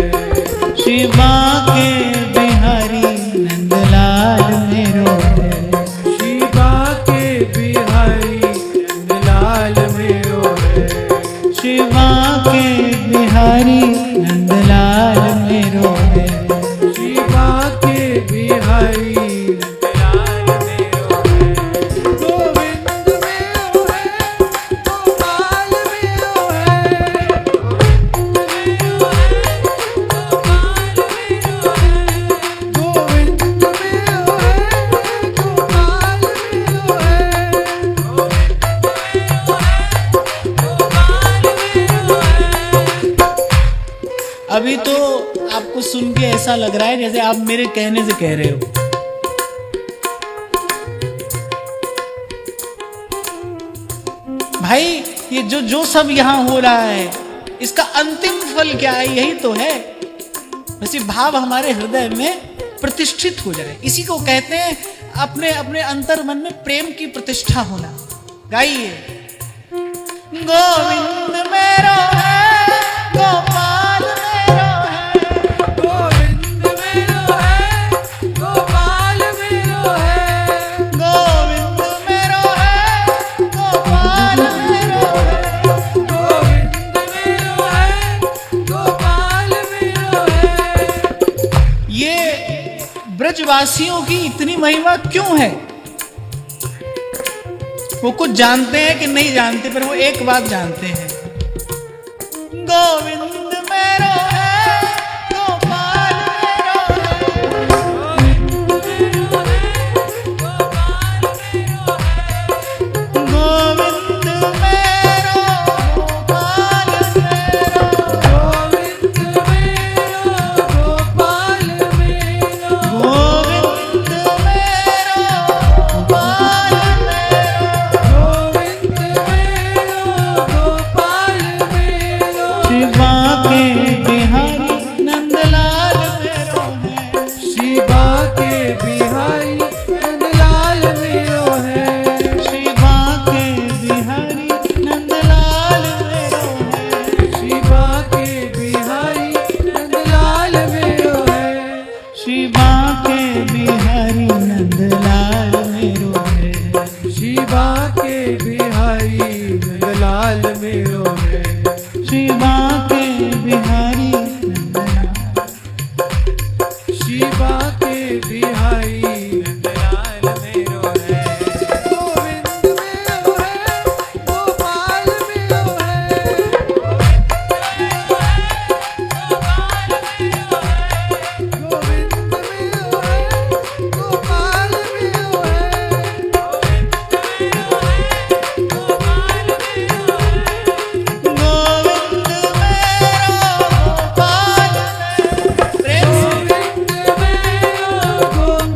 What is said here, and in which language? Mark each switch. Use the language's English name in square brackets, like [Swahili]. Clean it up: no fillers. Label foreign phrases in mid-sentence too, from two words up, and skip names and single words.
[Braj] शिवा के बिहारी नंदलाल मेरो है, शिवा के बिहारी नंदलाल मेरो है, शिवा के बिहारी नंदलाल मेरो है, शिवा के बिहारी नंदलाल मेरो है। गोविंद मेरो है, गोपाल मेरो है, गोविंद मेरो है, गोपाल मेरो है, [Hindi] अभी तो आपको सुन के ऐसा लग रहा है जैसे आप मेरे कहने से कह रहे हो। भाई ये जो सब यहां हो रहा है इसका अंतिम फल क्या है? यही तो है, वैसे भाव हमारे हृदय में प्रतिष्ठित हो जाए, इसी को कहते हैं अपने अपने अंतर मन में प्रेम की प्रतिष्ठा होना। [Braj] गाइए, गोविंद मेरो है, गोपाल मेरो है, गोविंद मेरो है, गोपाल मेरो है, गोविंद मेरो है, गोपाल मेरो है, गोविंद मेरो है, गोपाल मेरो है। [Hindi] ये ब्रजवासियों की इतनी महिमा क्यों है? वो कुछ जानते हैं कि नहीं जानते, पर वो एक बात जानते हैं, [Braj] गोविंद मेरो है, गोपाल मेरो है, गोविंद मेरो है, गोपाल मेरो है, गोविंद मेरो, गोपाल मेरो, गोविंद मेरो, गोपाल मेरो, गोविंद मेरो, गोपाल मेरो, गोविंद मेरो, गोपाल मेरो। शिवा के बिहारी नंदलाल मेरो है, शिवा के बिहारी नंदलाल मेरो है, शिवा के बिहारी नंदलाल मेरो है, शिवा के बिहारी नंदलाल मेरो है, शिवा के बिहारी नंदलाल मेरो है, शिवा के बिहारी नंदलाल मेरो है, शिवा के बिहारी नंदलाल, शिवा के बिहारी नंदलाल मेरो है। गोविंद मेरो है, गोपाल मेरो है, गोविंद मेरो है, गोपाल मेरो है, गोविंद मेरो है, गोपाल मेरो है, गोविंद मेरो है, गोपाल मेरो है, गोविंद मेरो, गोपाल मेरो।